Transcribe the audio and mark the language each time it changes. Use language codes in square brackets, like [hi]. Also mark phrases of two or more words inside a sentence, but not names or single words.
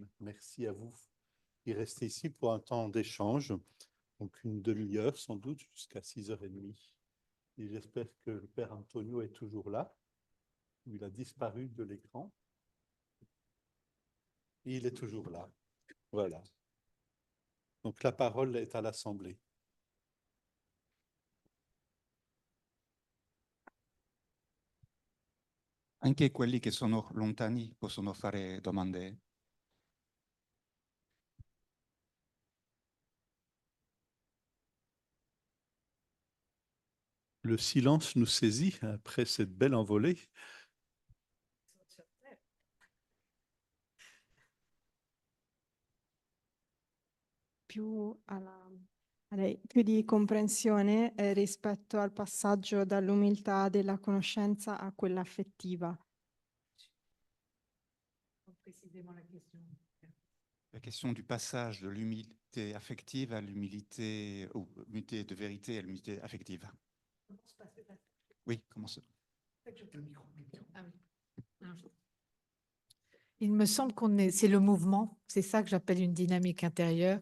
[fr] Merci à vous qui restez ici pour un temps d'échange, donc une demi-heure sans doute, jusqu'à 6h30. Et j'espère que le Père Antonio est toujours là. Il a disparu de l'écran. Et il est toujours là. Voilà. Donc la parole est à l'Assemblée. [it] Anche quelli che sono lontani possono fare domande. [fr] Le silence nous saisit après cette belle envolée. [it] Più più di comprensione rispetto al passaggio dall'umiltà della conoscenza a quella affettiva. [fr] La question du passage de l'humilité affective à l'humilité, ou l'humilité de vérité à l'humilité affective. Oui, comment ça? Il me semble c'est le mouvement, c'est ça que j'appelle une dynamique intérieure.